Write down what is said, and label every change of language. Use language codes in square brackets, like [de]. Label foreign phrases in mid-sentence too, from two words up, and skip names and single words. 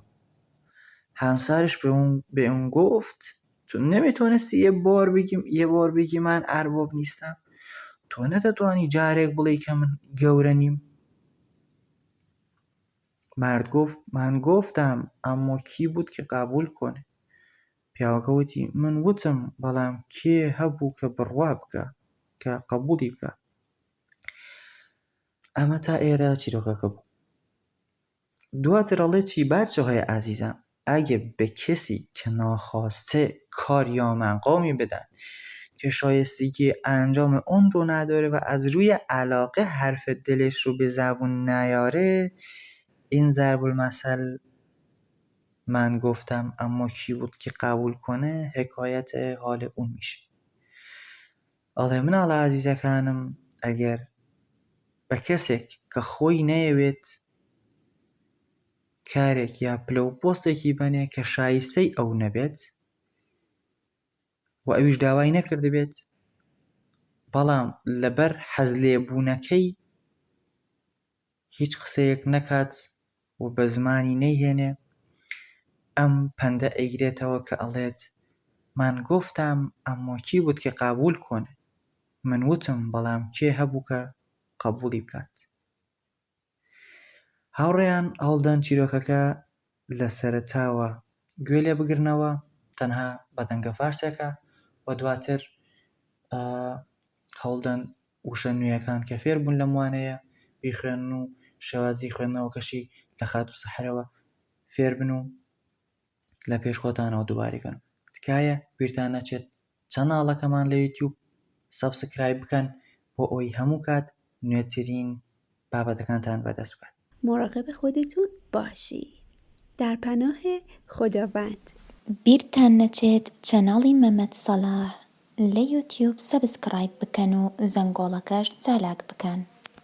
[fa] همسرش به اون گفت تو نمیتونستی یه بار بگی من ارباب نیستم؟ [ckb] تو نتتوانی جارێک بڵێی کە من گەورە نیم؟ [fa] مرد گفت من گفتم اما کی بود که قبول کنه؟ [ckb] پیاوەکە وتی من وتم بەڵام کێ هەبوو کە بڕوا بکە کە قبولی بکە. ئەمە تا ئێرە چیرۆکەکە بوو. دواتر ئەڵێ [fa] چی بچۆهای ئازیزم ئەگە بە کەسی کە ناخواسته کار یا مقامی بدن که شایستگی انجام اون رو نداره و از روی علاقه حرف دلش رو به زبون نیاره، این ضرب المثل من گفتم اما کی بود که قبول کنه حکایت حال اون میشه. [ckb] ئەڵێ مناڵە عەزیزەکانم ئەگەر بە کەسێک کە خۆی نەیەوێت کارێک یا پلە و پۆستێکی بەنێ کە شایستەی ئەو نەبێت و ئەویش داوای نەکردبێت بەڵام لەبەر حەز لێبوونەکەی هیچ قسەیەک نەکات و بە زمانی نەیهێنێ، ئەم پەندە ئەیگرێتەوە کە ئەڵێت [fa] من گفتم اما کی بود که قبول کنه؟ [ckb] من وتم بەڵام کێ هەبوو کە قبولی بکات. هاوڕێیان هەوڵدەن چیرۆکەکە لە سەرەتاوە گوێ لێ بگرنەوە تەنها بە دەنگە فارسێکە و دواتر هەوڵدەن وشە نوێیەکان کە فێر بوون لەم وانەیە بیخوێنن و شێوازی خوێندنەوەکەشی لە خات و سەحرەوە فێر بن و لە پێش خۆتانەوە دووبارەکەن. تکایە بیرتان نەچێت چەناڵەکەمان لە یوتیوب سابسکرایب بکەن بۆ ئەوەی هەموو کات نوێترین بابەتەکانتان بەدەست بکات. [fa] مراقب خودتون باشی. در پناه خداوند. [ckb] بیرتان نەچێت چەناڵی مەمەد سەلاح لە یوتیوب سەبسکرایب بکەن و زەنگۆڵەکەش چالاک بکەن.